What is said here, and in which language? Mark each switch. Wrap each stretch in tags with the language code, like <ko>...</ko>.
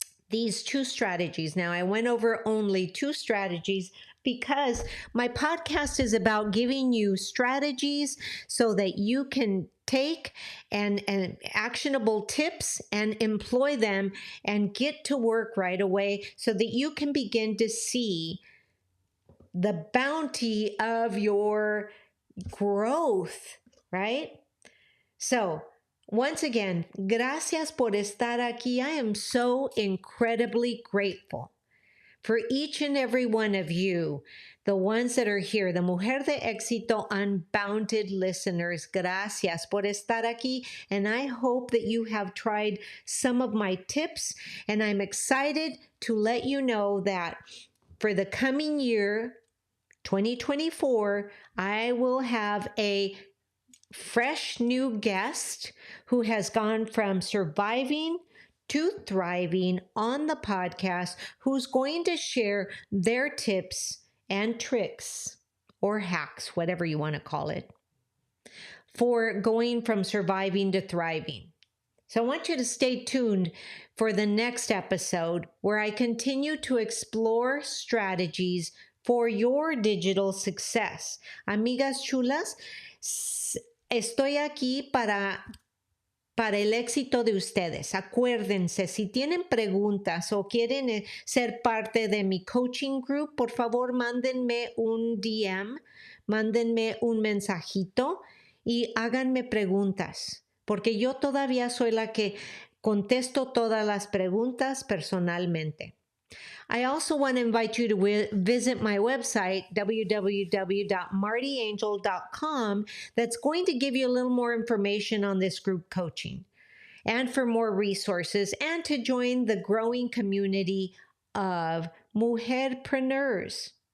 <en>These 2 strategies. Now, I went over only 2 strategies because my podcast is about giving you strategies so that you can take and actionable tips and employ them and get to work right away so that you can begin to see the bounty of your growth, right? So, once again,</en> <es>gracias por estar aquí.</es> <en>I am so incredibly grateful for each and every one of you, the ones that are here, the Mujer de Exito Unbounded listeners.</en> <es>Gracias por estar aquí.</es> <en>And I hope that you have tried some of my tips. And I'm excited to let you know that for the coming year, 2024, I will have a fresh new guest who has gone from surviving to thriving on the podcast, who's going to share their tips and tricks or hacks, whatever you want to call it, for going from surviving to thriving. So I want you to stay tuned for the next episode where I continue to explore strategies for your digital success.</en> <es>Amigas chulas, estoy aquí para el éxito de ustedes. Acuérdense, si tienen preguntas o quieren ser parte de mi coaching group, por favor, mándenme un DM, mándenme un mensajito y háganme preguntas, porque yo todavía soy la que contesto todas las preguntas personalmente.</es> <en>I also want to invite you to visit my website, www.martiangel.com, that's going to give you a little more information on this group coaching and for more resources, and to join the growing community of Mujer-Preneurs.</en>